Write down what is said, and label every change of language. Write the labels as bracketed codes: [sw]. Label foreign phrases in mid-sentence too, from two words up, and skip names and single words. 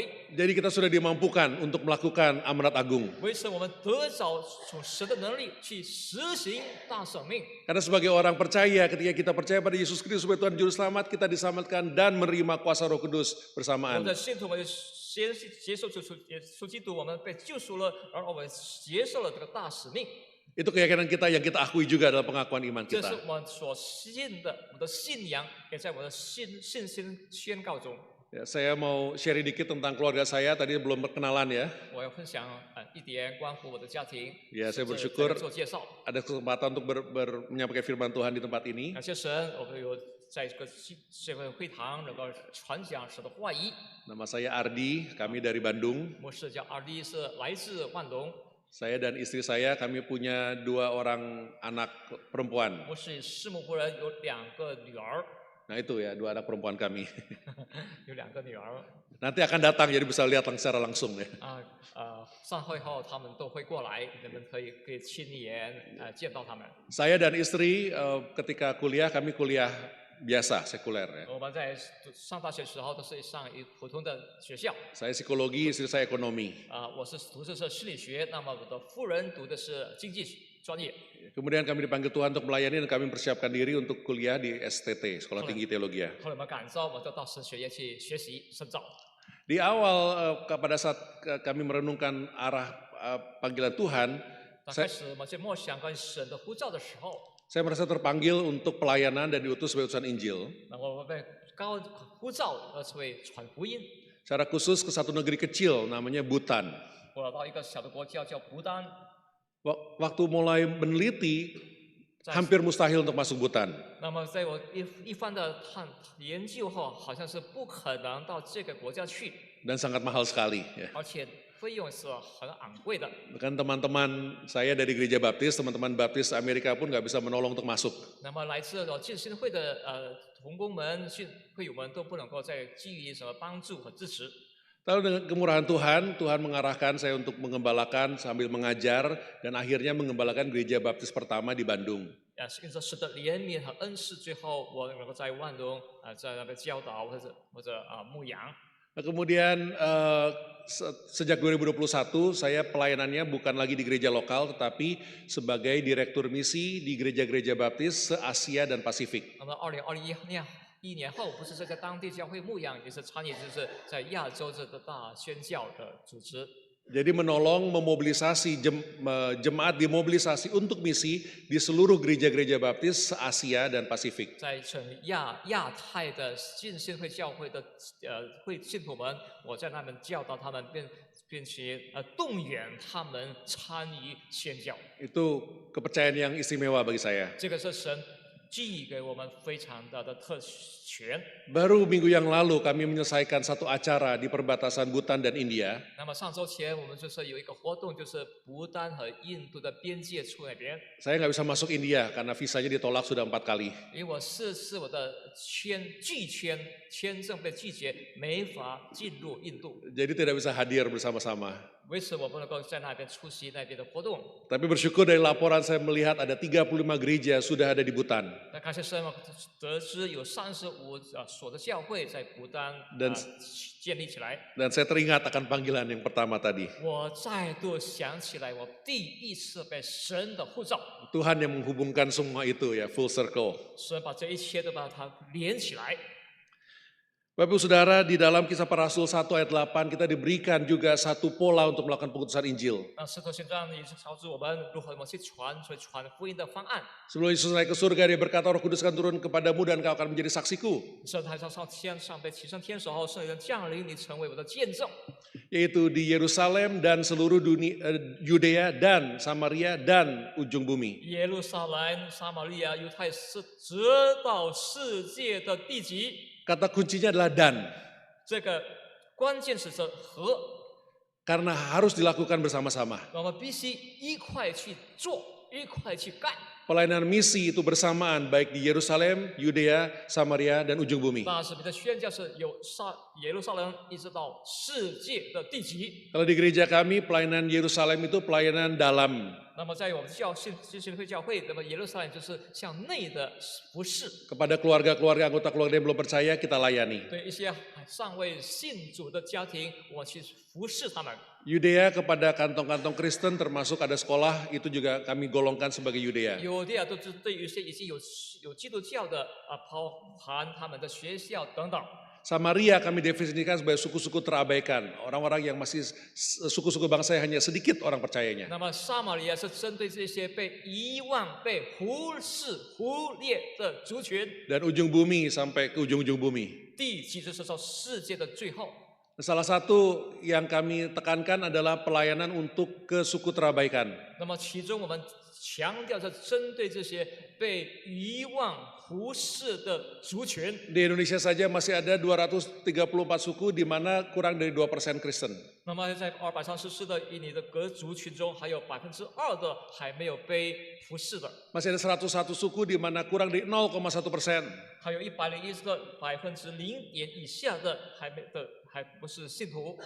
[id] Jadi kita sudah dimampukan untuk melakukan amanat agung. [zh] 维持我们得着从神的能力去实行大使命。 [id] Karena sebagai orang percaya, ketika kita percaya pada Yesus Kristus sebagai Tuhan Juru Selamat, kita diselamatkan dan menerima kuasa Roh Kudus [zh] 我 [id] bersamaan. [zh] 们的信徒，我们先接受基督，我们被救赎了，然后我们接受了这个大使命。 [id] Itu keyakinan kita yang kita akui juga dalam pengakuan iman [zh] 这是 [id] kita. [zh] 我们所信的，我们的信仰也在我的信心宣告中。 [id] Ya, saya mau share dikit tentang keluarga saya, tadi belum perkenalan ya. [zh] 我要分享一点关乎我的家庭， [id] Ya, saya [zh] 是 [id] bersyukur [zh] 做介绍。 [id] ada kesempatan untuk menyampaikan firman Tuhan di tempat ini. [zh] 感谢神，我们有在这个会堂能够传讲神的话语。 [id] Nama saya Ardi, kami dari Bandung. [zh] 牧师叫阿弟，是来自万隆。 [id] Saya dan istri saya, kami punya 2 orang anak perempuan. [zh] 牧师师母夫人有2个女儿， [id] Nah itu ya, 2 anak perempuan kami. [zh] 有2个女儿。 [id] Nanti akan datang jadi bisa lihat secara langsung ya. [zh] 上会后他们都会过来，你们可以亲眼见到他们。 [id] Saya dan istri ketika kuliah, kami kuliah biasa, sekuler ya. [zh] 我们在上大学时候都是上一普通的学校。 [id] Saya psikologi, istri saya ekonomi. [zh] 我是读的是心理学，那么我的夫人读的是经济专业。 [id] Kemudian kami dipanggil Tuhan untuk melayani dan kami mempersiapkan diri untuk kuliah di STT, Sekolah Tinggi Teologia. [zh] 后来我们感召，我就到神学院去学习深造。 [id] Di awal pada saat kami merenungkan arah panggilan Tuhan, [zh] 开始我们在默想跟神的呼召的时候， [id] saya merasa terpanggil untuk pelayanan dan diutus sebagai utusan Injil. [zh] 那我们被呼召而成为传福音。 [id] Secara khusus ke satu negeri kecil namanya Bhutan. [zh] 我到一个小的国家叫不丹， [id] Waktu mulai meneliti hampir mustahil untuk masuk Bhutan. [zh] 那么在我一番的研究后，好像是不可能到这个国家去， [id] Dan sangat mahal sekali. Ya. [zh] 而且费用是很昂贵的。 [id] Bahkan teman-teman saya dari gereja baptis, teman-teman baptis Amerika pun nggak bisa menolong untuk masuk. [zh] 那么来自浸信会的同工们、会友们都不能够再给予什么帮助和支持。 [id] Lalu dengan kemurahan Tuhan, Tuhan mengarahkan saya untuk mengembalakan sambil mengajar dan akhirnya mengembalakan gereja baptis pertama di Bandung. [zh] 因着神的怜悯和恩赐，最后我能够在万隆在那边教导或者牧养。 [id] Nah, kemudian sejak 2021 saya pelayanannya bukan lagi di gereja lokal tetapi sebagai direktur misi di gereja-gereja baptis se-Asia dan Pasifik. [zh] 那么2021年后，不是在当地教会牧养，也是参与就是在亚洲这个大宣教的组织。 [id] Jadi menolong memobilisasi jemaat dimobilisasi untuk misi di seluruh gereja-gereja baptis se-Asia dan Pasifik. [zh] 在整亚太的浸信会教会的信徒们，我在那边教导他们，并且动员他们参与宣教。 [id] Itu kepercayaan yang istimewa bagi saya. [zh] 这个是神寄给我们非常大的特权。 [id] Baru minggu yang lalu kami menyelesaikan satu acara di perbatasan Bhutan dan India. [zh] 那么上周前我们就是有一个活动，就是不丹和印度的边界处那边。 [id] Saya nggak bisa masuk India karena visanya ditolak sudah 4 kali. [zh] 因为我4次我的签证被拒绝，没法进入印度， [id] Jadi tidak bisa hadir bersama-sama. [zh] 为此我不能够在那边出席那边的活动。 [id] Tapi bersyukur dari laporan saya melihat ada 35 gereja sudah ada di Bhutan. [zh] 那感谢神，我得知有35所的教会在不丹建立起来。 [id] Dan saya teringat akan panggilan yang pertama tadi. [zh] 我再度想起来，我第一次被神的呼召， [id] Tuhan yang menghubungkan semua itu ya, [en] full circle. [zh] 神把这一切都把它连起来。 [id] Bapak Ibu Saudara, di dalam Kisah Para Rasul 1 ayat 8 kita diberikan juga satu pola untuk melakukan pengutusan Injil. [zh] 那使徒行传也是告诉我们如何去传福音的方案。 [id] Sebelum Yesus naik ke surga, dia berkata, Roh Kudus akan turun kepadamu dan kau akan menjadi saksiku. [zh] 圣台上天上被提升天时候，圣灵降临，你成为我的见证。 [id] Yaitu di Yerusalem dan seluruh dunia, Yudea dan Samaria dan ujung bumi. [zh] 耶路撒冷、撒玛利亚、犹太是直到世界的地极。 [id] Kata kuncinya adalah dan. [zh] 这个关键是和， [id] Karena harus dilakukan bersama-sama. [zh] 我们必须一块去做，一块去干。 [id] Pelayanan misi itu bersamaan baik di Yerusalem, Yudea, Samaria, dan ujung bumi. [zh] 那使命的宣教是由耶路撒冷一直到世界的地极。 [id] Kalau di gereja kami, pelayanan Yerusalem itu pelayanan dalam. [zh] 那么在我们信会教会，那么耶路撒冷就是向内的服侍， [id] Kepada keluarga-keluarga anggota keluarga yang belum percaya, kita layani. [zh] 对一些尚未信主的家庭，我去服侍他们。 [id] Yudea kepada kantong-kantong Kristen termasuk ada sekolah, itu juga kami golongkan sebagai Yudea. [zh] 有的都是对于一些已经有基督教的包含他们的学校等等。 [id] Samaria kami definisikan sebagai suku-suku terabaikan. Orang-orang yang masih suku-suku bangsa yang hanya sedikit orang percayanya. [zh] 那么撒玛利亚是针对这些被遗忘、被忽视、忽略的族群。 [id] Dan ujung bumi sampai ke ujung-ujung bumi. [zh] 地极就是说世界的最后。 [id] Salah satu yang kami tekankan adalah pelayanan untuk ke suku terabaikan. [zh] 那么其中我们强调着针对这些被遗忘、忽视的族群。 [id] Di Indonesia saja masih ada 234 suku di mana kurang dari 2% Kristen. [zh] 那么在234的印尼的各族群中，还有2%的还没有被忽视的， [id] Masih ada 101 suku di mana kurang dari 0,1%. [zh] 还有101的0.点以下的还不是信徒。